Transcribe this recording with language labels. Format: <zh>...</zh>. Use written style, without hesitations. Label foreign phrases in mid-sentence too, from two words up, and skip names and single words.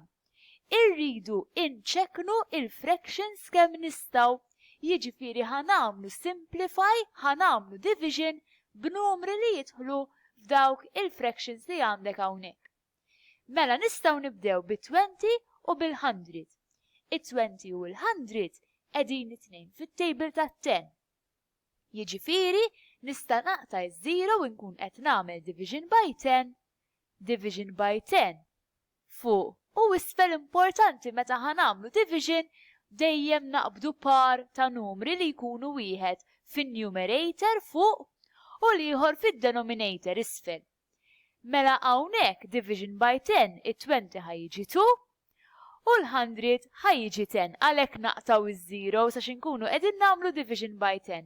<mt>Irridu inċekknu il-fractions kemm nistgħu, jiġifieri ħanamlu simplify, ħanamlu division b'numri li jidħlu f'dawk il-fractions li għandek hawnhekk. Mela nistgħu nibdew bi-20 u bil-100. It-20 u l-100 qegħdin it-tnejn fit-table tat-10. Jiġifieri nista' naqta' iż-0 u nkun qed nagħmel</mt> <en>division by 10, division by 10</en> <mt>fuq. U isfel importanti meta ħanamlu division dejjem naqbdu par ta' numri li jkunu wieħed fin-numerator fuq u l-ieħor fid-denominator isfel. Mela hawnhekk</mt> <en>division by 10</en> <mt>it-20 ħajjiġi 2 u l-100 ħajjiġi 10 għalhekk naqtaw iż-0 sax inkunu qegħdin nagħmlu</mt> <en>division by 10.</en>